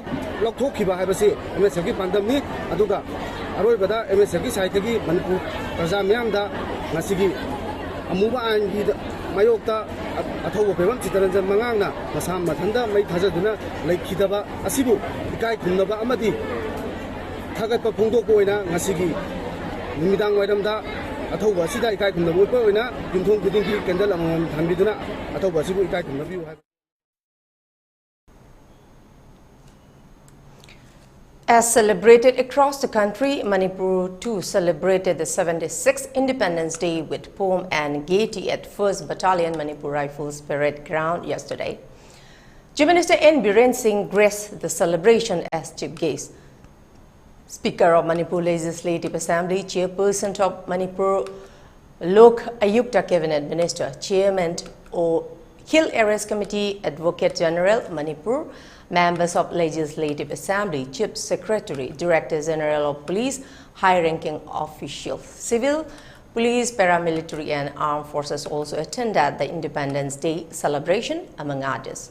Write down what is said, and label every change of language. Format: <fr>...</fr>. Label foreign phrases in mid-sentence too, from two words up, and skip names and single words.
<mni>lakhokhiba haibasi MSF gi pandamni aduga aroi bada MSF gi site gi Manipur praja myam da Nasigi amuba an gi mayokta athobo Pebam Chitranjan Mangang na masam mathanda mai thajaduna laikhidaba asibu ikai khumnaba amadi thagatpa phongdokpo oina ngasigi numidang wairamda athobo asida ikai khumnaba oipa oina yumthong kudingki kendal amam thambiduna athobo asibu ikai khumnabiu hai.</mni> <en>As celebrated across the country, Manipur too celebrated the 76th Independence Day with pomp and gaiety at 1st Battalion Manipur Rifles Parade Ground yesterday. Chief Minister N. Biren Singh graced the celebration as chief guest. Speaker of Manipur Legislative Assembly, Chairperson of Manipur Lok Ayukta Cabinet Minister, Chairman of Hill Areas Committee, Advocate General Manipur, members of Legislative Assembly, Chief Secretary, Director General of Police, high-ranking officials, civil, police, paramilitary and armed forces also attended the Independence Day celebration, among others.</en>